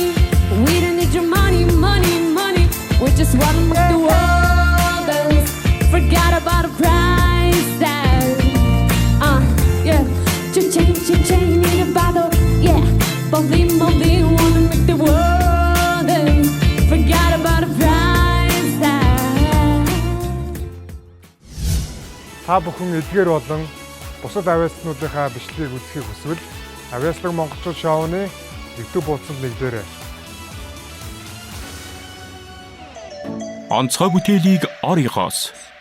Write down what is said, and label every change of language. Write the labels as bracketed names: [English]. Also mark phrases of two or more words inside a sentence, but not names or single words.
[English] We don't need your money, money, money. We just want to make the world dance. Forgot about the price tag. Yeah. Cha-ching, need a bottle. Yeah. Bubbly, wanna make the world dance. Forgot about the price tag. [Mongolian] Та бүхэн эдгээр болон бусад авиаснуудынхаа бичлэгийг үзэхийг хүсвэл Авиаслаг монголчууд шоуны YouTube хуудсанд нэгдээрэй. Онцгой бүтээлийг оригоос